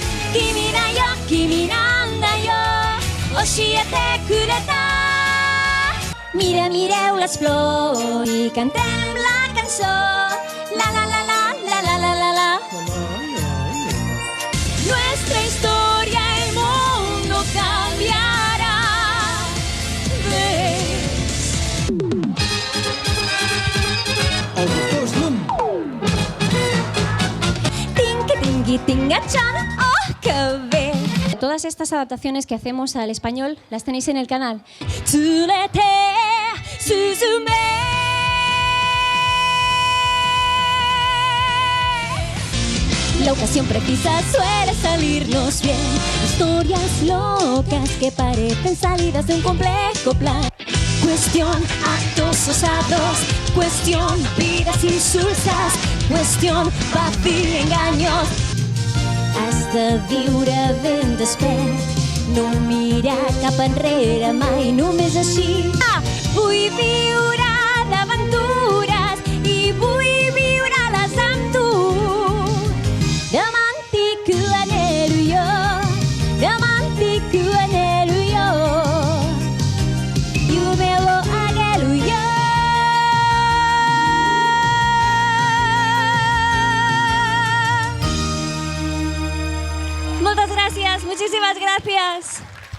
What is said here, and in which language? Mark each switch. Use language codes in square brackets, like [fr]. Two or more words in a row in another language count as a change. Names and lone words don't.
[ja] 君なんだよ、教えてくれた. [ca] Mira, mireu las flors y cantem la canción. La la la la la la la la la. [es] Nuestra historia, el mundo cambiará. Tingi tinga chan, oh, qué bien. Todas estas adaptaciones que hacemos al español las tenéis en el canal. [ja] 連れて雀. [es] La ocasión precisa suele salirnos bien. Historias locas que parecen salidas de un complejo plan. Cuestión actos osados, cuestión vidas insulsas, cuestión vacío engaños. [ca] Has de viure ben despert, no mirar cap enrere mai, només així. Vull viure d'aventures i vull viure-les amb tu. Demà antic anhelo jo, demà antic anhelo jo. [ja] 夢をあげるよ. [es] Muchas gracias, muchísimas gracias.